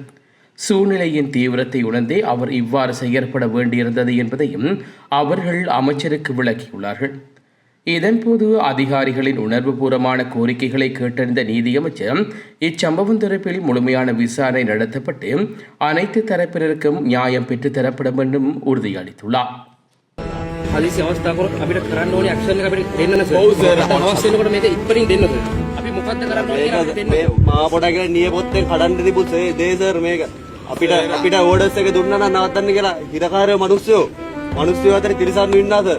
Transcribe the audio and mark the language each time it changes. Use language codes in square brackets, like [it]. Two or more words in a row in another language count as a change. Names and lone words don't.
[ta] சூழ்நிலையின் தீவிரத்தை உணர்ந்தே அவர் இவ்வாறு செயற்பட வேண்டியிருந்தது என்பதையும் அவர்கள் அமைச்சருக்கு விளக்கியுள்ளார்கள். இதன்போது அதிகாரிகளின் உணர்வுபூர்வமான கோரிக்கைகளை கேட்டறிந்த நீதியமைச்சர் இச்சம்பவம் தொடர்பில் முழுமையான விசாரணை நடத்தப்பட்டு அனைத்து தரப்பினருக்கும் நியாயம் பெற்று தரப்படும் என்றும் உறுதியளித்துள்ளார். [si] හදිසි අවස්ථාවක අපිට කරන්න ඕනේ ඇක්ෂන් එක අපිට දෙන්න නේ සර්. ඔව් සර්. අවශ්‍ය වෙනකොට මේක ඉක්මනින් දෙන්න සර්. අපි මොකද්ද කරන්න ඕනේ කියලා දෙන්න. මේ මහා පොඩගේ නියපොත්තෙන් කඩන්න තිබු දේ සර් මේක. අපිට ඕඩර්ස් එක දුන්නා නම් නවත්තන්න කියලා හිරකාරයෝ මිනිස්සු අතර තිරසන්නු ඉන්නවා සර්.